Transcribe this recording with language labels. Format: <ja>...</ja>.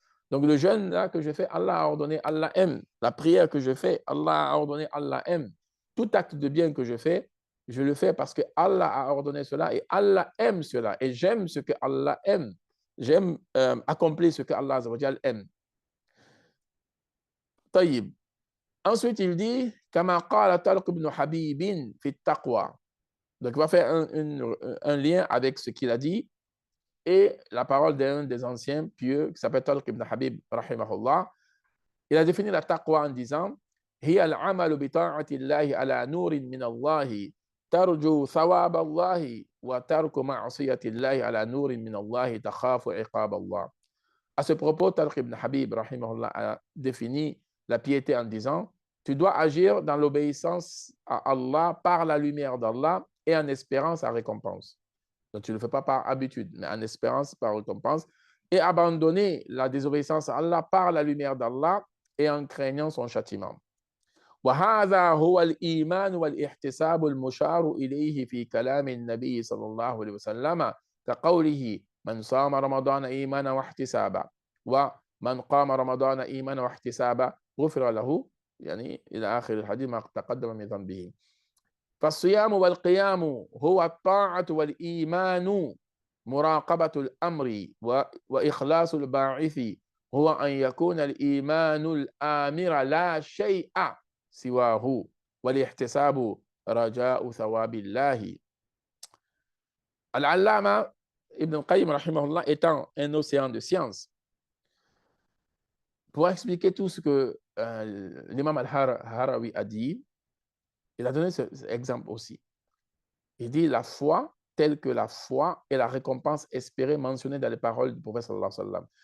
<fr>Donc, le jeûne là que je fais, Allah a ordonné, Allah aime. La prière que je fais, Allah a ordonné, Allah aime. Tout acte de bien que je fais, je le fais parce que Allah a ordonné cela et Allah aime cela. Et j'aime ce que Allah aime. J'aime accomplir ce que Allah aime.</fr> <ar>طيب.</ar> <fr>Ensuite, il dit</fr> <ar>كما قال طلق بن حبيب في التقوى.</ar> <fr>Donc, il va faire un lien avec ce qu'il a dit et la parole d'un des anciens pieux qui s'appelle Talq ibn Habib, rahimahullah. Il a défini la taqwa en disant</fr> <ar>هي العمل بطاعة الله على نور من الله ترجو ثواب الله وترك معصية الله على نور من الله تخاف عقاب الله.</ar> <fr>À ce propos, Talq ibn Habib, rahimahullah, a défini la piété en disant tu dois agir dans l'obéissance à Allah par la lumière d'Allah et en espérant sa récompense. Donc, tu ne le fais pas par habitude, mais en espérance par récompense. Et abandonner la désobéissance à Allah par la lumière d'Allah et en craignant son châtiment.</fr> <ar>وهذا هو الإيمان والاحتساب المشار إليه في كلام النبي صلى الله عليه وسلم كقوله من صام رمضان إيمانا واحتسابا ومن قام رمضان إيمانا واحتسابا غفر له، يعني إلى آخر الحديث ما تقدم من ذنبه. فالصيام والقيام هو الطاعة والإيمان، مراقبة الأمر وإخلاص الباعث هو أن يكون الإيمان الآمر لا شيء سواه والاحتساب رجاء ثواب الله.</ar> <fr>Al-Allama Ibn al-Qayyim rahimahullah étant un océan de science, pour expliquer tout ce que l'imam al-Harawi a dit, il a donné cet exemple aussi. Il dit la foi, telle que la foi et la récompense espérée mentionnée dans les paroles du prophète sallallahu alayhi wa sallam.</fr>